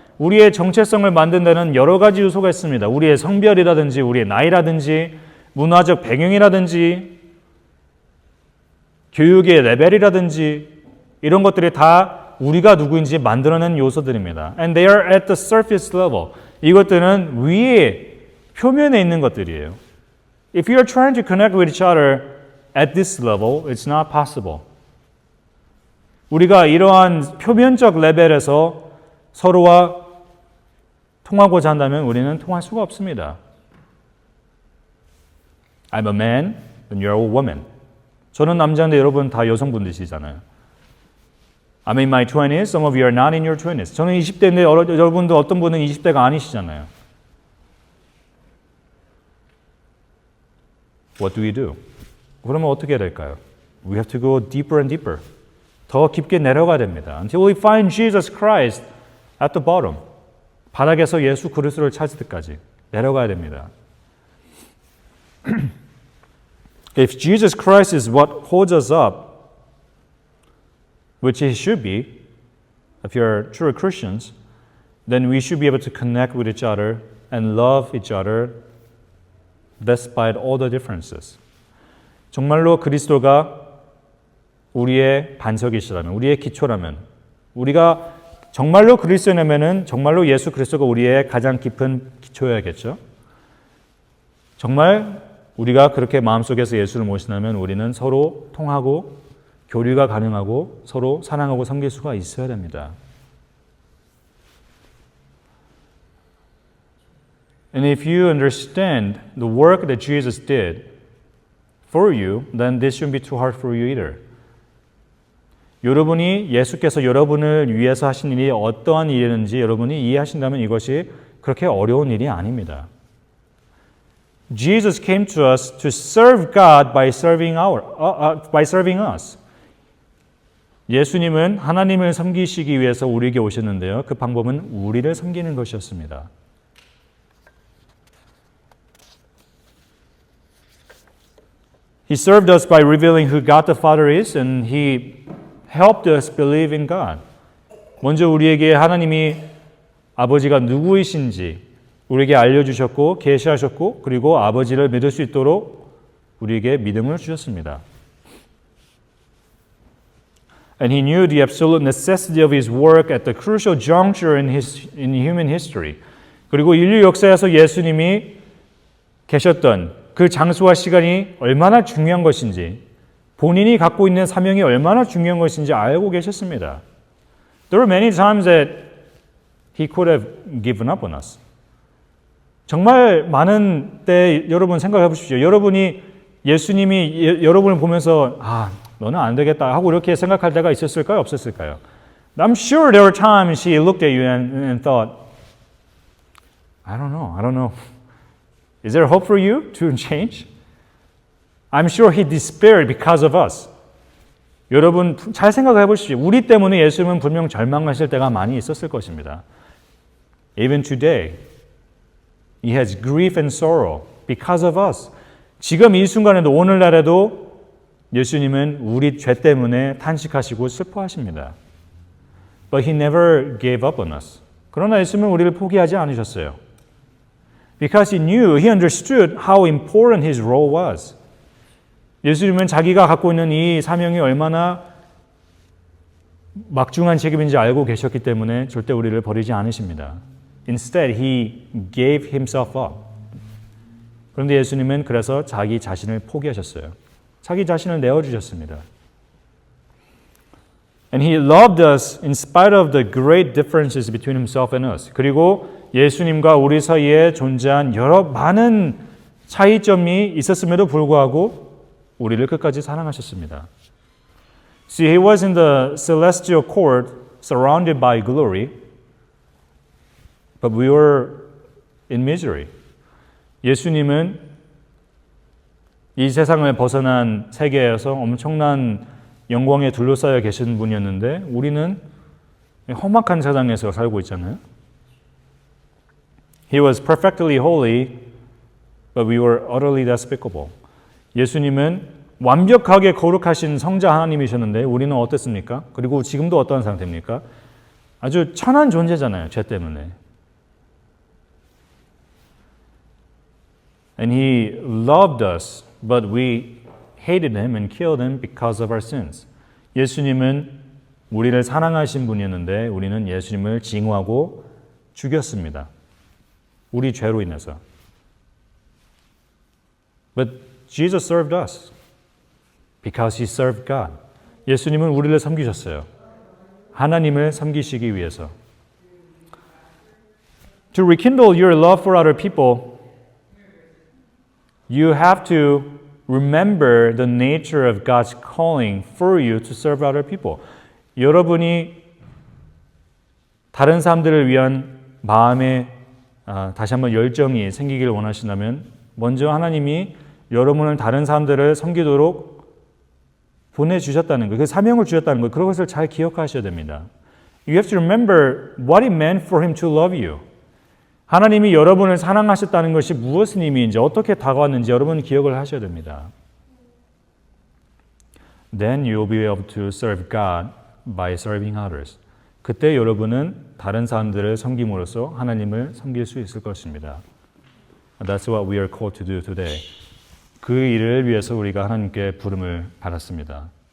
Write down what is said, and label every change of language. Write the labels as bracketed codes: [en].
[ko] 우리의 정체성을 만든다는 여러 가지 요소가 있습니다. 우리의 성별이라든지, 우리의 나이라든지, 문화적 배경이라든지, 교육의 레벨이라든지 이런 것들이 다 우리가 누구인지 만들어낸 요소들입니다. [en] And they are at the surface level. [ko] 이것들은 위에 표면에 있는 것들이에요. [en] If you are trying to connect with each other at this level, it's not possible. [ko] 우리가 이러한 표면적 레벨에서 서로와 통하고자 한다면 우리는 통할 수가 없습니다. [en] I'm a man, and you're a woman. [ko] 저는 남자인데 여러분 다 여성분들이시잖아요. [en] I'm in my 20s, some of you are not in your 20s. [ko] 저는 20대인데 여러분도 어떤 분은 20대가 아니시잖아요. [en] What do we do? [ko] 그러면 어떻게 해야 될까요? [en] We have to go deeper and deeper. [ko] 더 깊게 내려가야 됩니다. [en] Until we find Jesus Christ at the bottom. [ko] 바닥에서 예수 그리스도를 찾을 때까지 내려가야 됩니다. [en] If Jesus Christ is what holds us up, which He should be, if you're true Christians, then we should be able to connect with each other and love each other despite all the differences. [ko] 정말로 그리스도가 우리의 반석이시라면, 우리의 기초라면, 우리가 정말로 그리스도라면은 정말로 예수 그리스도가 우리의 가장 깊은 기초여야겠죠. 정말 우리가 그렇게 마음속에서 예수를 모신다면 우리는 서로 통하고 교류가 가능하고 서로 사랑하고 섬길 수가 있어야 됩니다. [en] And if you understand the work that Jesus did for you, then this shouldn't be too hard for you either. [ko] 여러분이 예수께서 여러분을 위해서 하신 일이 어떠한 일이었는지 여러분이 이해하신다면 이것이 그렇게 어려운 일이 아닙니다. [en] Jesus came to us to serve God by serving us. [ko] 예수님은 하나님을 섬기시기 위해서 우리에게 오셨는데요. 그 방법은 우리를 섬기는 것이었습니다. [en] He served us by revealing who God the Father is, and He helped us believe in God. [ko] 먼저 우리에게 하나님이 아버지가 누구이신지 우리에게 알려주셨고 계시하셨고 그리고 아버지를 믿을 수 있도록 우리에게 믿음을 주셨습니다. [en] And he knew the absolute necessity of his work at the crucial juncture in human history. [ko] 그리고 인류 역사에서 예수님이 계셨던 그 장소와 시간이 얼마나 중요한 것인지, 본인이 갖고 있는 사명이 얼마나 중요한 것인지 알고 계셨습니다. [en] There were many times that he could have given up on us. [ko] 정말 많은 때 여러분 생각해 보십시오. 여러분이 예수님이 여러분을 보면서 너는 안 되겠다 하고 이렇게 생각할 때가 있었을까요? 없었을까요? [en] I'm sure there were times he looked at you and thought, I don't know. Is there hope for you to change? I'm sure he despaired because of us. [ko] 여러분 잘 생각해 보십시오. 우리 때문에 예수님은 분명 절망하실 때가 많이 있었을 것입니다. [en] Even today, he has grief and sorrow because of us. [ko] 지금 이 순간에도 오늘날에도 예수님은 우리 죄 때문에 탄식하시고 슬퍼하십니다. [en] But he never gave up on us. [ko] 그러나 예수님은 우리를 포기하지 않으셨어요. [en] Because he understood how important his role was. [ko] 예수님은 자기가 갖고 있는 이 사명이 얼마나 막중한 책임인지 알고 계셨기 때문에 절대 우리를 버리지 않으십니다. [en] Instead, he gave himself up. [ko] 그런데 예수님은 그래서 자기 자신을 포기하셨어요. 자기 자신을 내어주셨습니다. [en] And he loved us in spite of the great differences between himself and us. [ko] 그리고 예수님과 우리 사이에 존재한 여러 많은 차이점이 있었음에도 불구하고 우리를 끝까지 사랑하셨습니다. [en] See, he was in the celestial court surrounded by glory, but we were in misery. [ko] 예수님은 이 세상을 벗어난 세계에서 엄청난 영광에 둘러싸여 계신 분이었는데 우리는 험악한 세상에서 살고 있잖아요. [en] He was perfectly holy, but we were utterly despicable. [ko] 예수님은 완벽하게 거룩하신 성자 하나님이셨는데 우리는 어땠습니까? 그리고 지금도 어떠한 상태입니까? 아주 천한 존재잖아요. 죄 때문에. [en] And he loved us, but we hated him and killed him because of our sins. [ko] 예수님은 우리를 사랑하신 분이었는데 우리는 예수님을 징후하고 죽였습니다. 우리 죄로 인해서. [en] But Jesus served us because he served God. [ko] 예수님은 우리를 섬기셨어요. 하나님을 섬기시기 위해서. [en] To rekindle your love for other people, you have to remember the nature of God's calling for you to serve other people. [ko] 여러분이 다른 사람들을 위한 마음에 다시 한번 열정이 생기기를 원하신다면 먼저 하나님이 여러분을 다른 사람들을 섬기도록 보내주셨다는 것, 그 사명을 주셨다는 것, 그런 것을 잘 기억하셔야 됩니다. [en] You have to remember what it meant for him to love you. [ko] 하나님이 여러분을 사랑하셨다는 것이 무엇의 의미인지 어떻게 다가왔는지 여러분 기억을 하셔야 됩니다. [en] Then you will be able to serve God by serving others. [ko] 그때 여러분은 다른 사람들을 섬김으로써 하나님을 섬길 수 있을 것입니다. [en] That's what we are called to do today. [ko] 그 일을 위해서 우리가 하나님께 부름을 받았습니다.